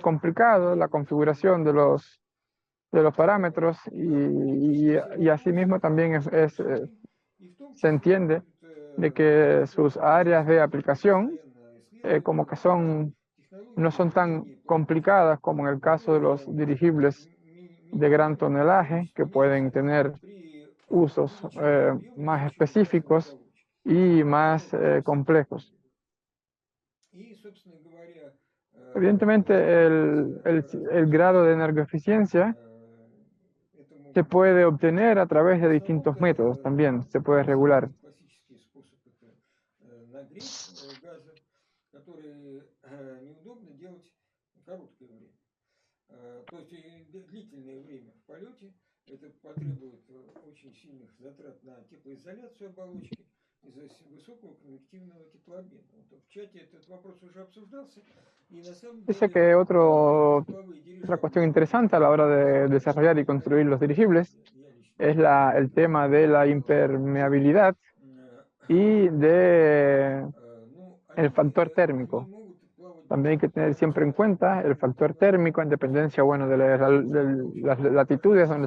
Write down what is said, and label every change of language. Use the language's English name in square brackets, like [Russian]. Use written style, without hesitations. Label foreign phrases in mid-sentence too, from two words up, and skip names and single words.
[Spanish] complicado la configuración de los parámetros y asimismo también se entiende de que sus áreas de aplicación como que no son tan complicadas como en el caso de los dirigibles de gran tonelaje, que pueden tener usos más específicos y más complejos. Evidentemente, el grado de energoeficiencia se puede obtener a través de distintos métodos también, se puede regular. [Russian] Это потребует очень сильных затрат на теплоизоляцию оболочки из-за высокого конвективного теплообмена. Вот в чате этот вопрос уже обсуждался, и на самом [Spanish] Dice [Russian] деле [Spanish] que otra [Russian] тепловые [Spanish] cuestión interesante a la hora de desarrollar y construir los dirigibles es el tema de la impermeabilidad y de el factor térmico. También hay que tener siempre en cuenta el factor térmico en dependencia, bueno, de las latitudes donde se